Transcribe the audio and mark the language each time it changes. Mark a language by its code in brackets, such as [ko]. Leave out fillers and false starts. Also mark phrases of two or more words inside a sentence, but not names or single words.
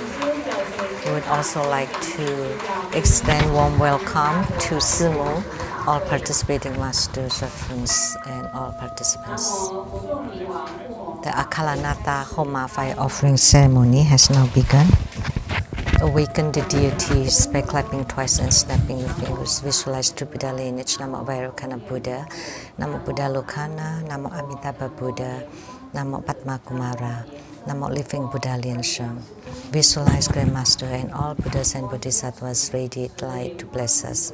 [en] We would also like to extend warm welcome to Simu, all participating masters, reference, and all participants. The Akalanata Homa fire offering ceremony has now begun. Awaken the deities by clapping twice and snapping your fingers. Visualize true Buddha lineage. Namo Vairocana Buddha, Namo Buddha Lokana, Namo Amitabha Buddha, Namo Padma Kumara, Namo Living Buddha Liansheng. Visualize Grandmaster and all Buddhas and Bodhisattvas radiate light to bless us.